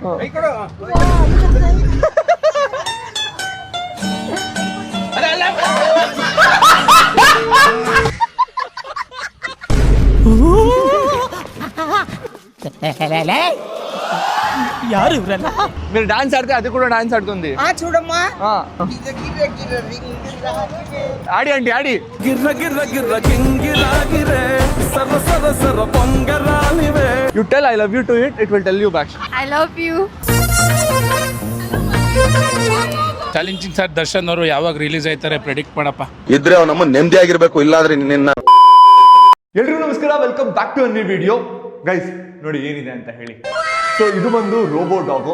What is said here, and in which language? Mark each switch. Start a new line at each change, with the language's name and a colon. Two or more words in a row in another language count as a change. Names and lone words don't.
Kannada: ಯಾರು ಇವ್ರಲ್ಲ?
Telugu: మీరు డాన్స్ ఆడితే అది కూడా డాన్స్ ఆడుతుంది. చూడమ్మా ఆడి ఆంటీ ఆడి. గిర్ర గిర్ర గిర్ర గింగిరాగిరే సర సర సర పొంగరానివే.
English: You tell I love you to it will tell you back. I love you. challenging sir
Kannada: ದರ್ಶನ್ ಅವರು ಯಾವಾಗ ರಿಲೀಸ್ ಆಯ್ತಾರೆ ಪ್ರೆಡಿಕ್ಟ್ ಮಾಡಪ್ಪ. ಇದ್ರೆ ಅವ್ನು ನಮ್ಮ ನೆಮ್ಮದಿ ಆಗಿರ್ಬೇಕು, ಇಲ್ಲಾದ್ರೆ ನಿನ್ನ. ಎಲ್ರಿಗೂ ನಮಸ್ಕಾರ,
English: welcome back to a new video.
Kannada: ಗೈಸ್ ನೋಡಿ ಏನಿದೆ ಅಂತ ಹೇಳಿ. ಸೊ ಇದು ಬಂದು
English: robo dog.